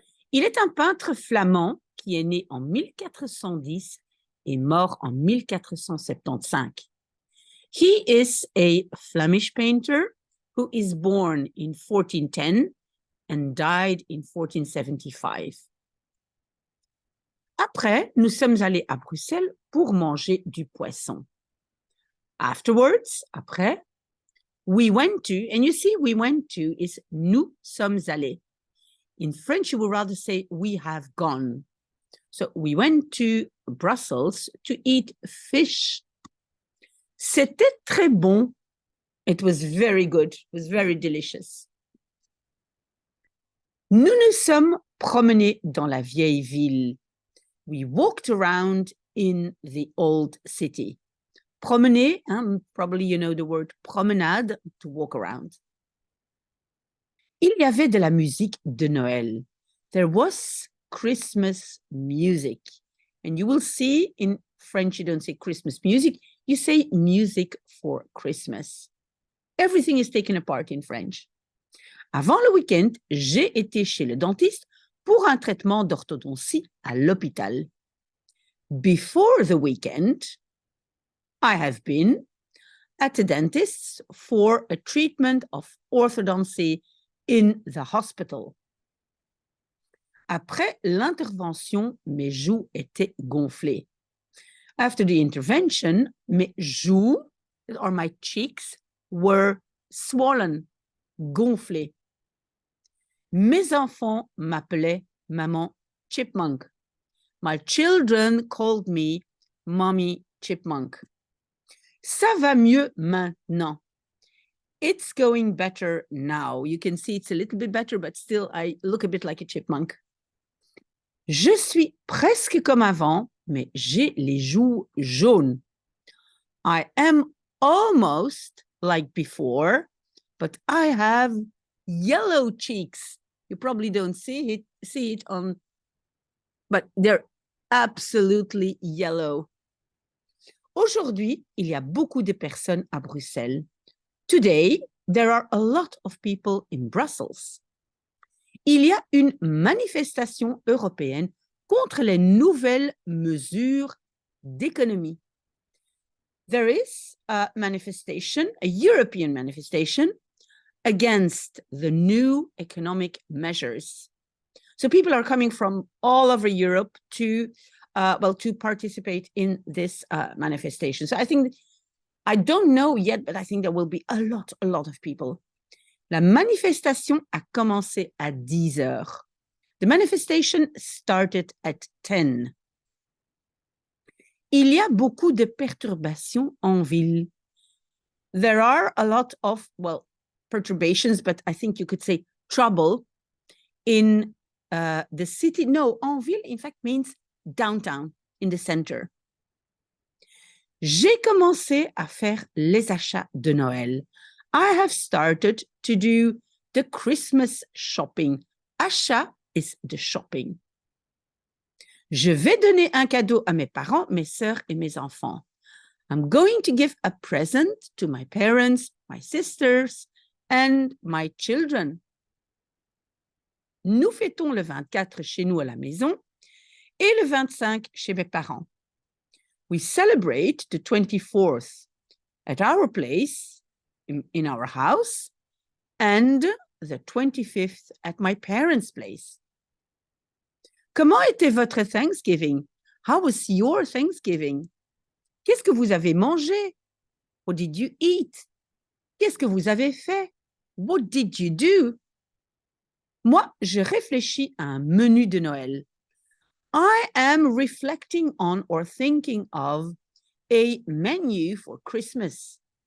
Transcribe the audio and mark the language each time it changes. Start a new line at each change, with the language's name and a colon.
French: Il est un peintre flamand qui est né en 1410 et mort en 1475.
English: He is a Flemish painter who is born in 1410 and died in 1475.
French: Après, nous sommes allés à Bruxelles pour manger du poisson.
English: Afterwards,
French: après,
English: we went to, and you see, we went to is
French: nous sommes allés.
English: In French, you would rather say we have gone. So we went to Brussels to eat fish.
French: C'était très bon.
English: It was very good. It was very delicious.
French: Nous nous sommes promenés dans la vieille ville.
English: We walked around in the old city. Promener, probably you know the word promenade, to walk around.
French: Il y avait de la musique de Noël.
English: There was Christmas music. And you will see in French, you don't say Christmas music, you say music for Christmas. Everything is taken apart in French.
French: Avant le week-end, j'ai été chez le dentiste pour un traitement d'orthodontie à l'hôpital.
English: Before the weekend, I have been at the dentist for a treatment of orthodoncy in the hospital.
French: Après l'intervention, mes joues étaient gonflées.
English: After the intervention,
French: mes joues,
English: or my cheeks, were swollen,
French: gonflées. Mes enfants m'appelaient Maman Chipmunk.
English: My children called me Mommy Chipmunk.
French: Ça va mieux maintenant.
English: It's going better now. You can see it's a little bit better, but still I look a bit like a chipmunk.
French: Je suis presque comme avant, mais j'ai les joues jaunes.
English: I am almost like before, but I have yellow cheeks. You probably don't see it on, but they're absolutely yellow.
French: Aujourd'hui, il y a beaucoup de personnes à Bruxelles.
English: Today, there are a lot of people in Brussels.
French: Il y a une manifestation européenne contre les nouvelles mesures d'économie.
English: There is a manifestation, a European manifestation, against the new economic measures. So people are coming from all over Europe to participate in this manifestation. So I don't know yet, but I think there will be a lot of people.
French: La manifestation a commencé à 10 heures.
English: The manifestation started at 10.
French: Il y a beaucoup de perturbations en ville.
English: There are a lot of, perturbations, but I think you could say trouble in the city. No,
French: en ville,
English: in fact, means downtown, in the center.
French: J'ai commencé à faire les achats de Noël.
English: I have started to do the Christmas shopping. Achat is the shopping.
French: Je vais donner un cadeau à mes parents, mes sœurs et mes enfants.
English: I'm going to give a present to my parents, my sisters, and my children.
French: Nous fêtons le 24 chez nous à la maison et le 25 chez mes parents.
English: We celebrate the 24th at our place, in our house, and the 25th at my parents' place.
French: Comment était votre Thanksgiving?
English: How was your Thanksgiving?
French: Qu'est-ce que vous avez mangé?
English: What did you eat?
French: Qu'est-ce que vous avez fait?
English: What did you do?
French: Moi, je réfléchis à un menu de Noël.
English: I am reflecting on or thinking of a menu for Christmas.